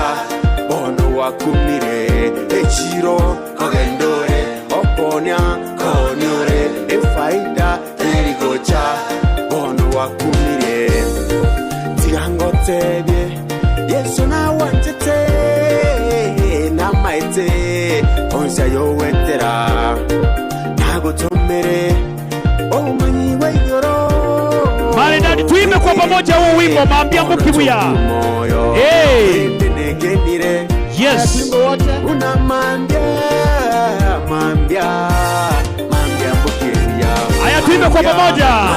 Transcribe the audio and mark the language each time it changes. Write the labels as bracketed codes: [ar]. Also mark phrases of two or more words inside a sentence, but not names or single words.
[guz] ono wakumire echiro kogendore oponya konyore efaida erigocha ono wakumire tigangotebye yesu na wanjete na maite onza yowetera nagotomere omanyi weyoro [sw] Maridadi, tuimbe kwa pamoja huu wimbo Mambia Mukibuya. [en] Yes. [sw] Una mambia Mukibuya. Aya, tuimbe kwa pamoja.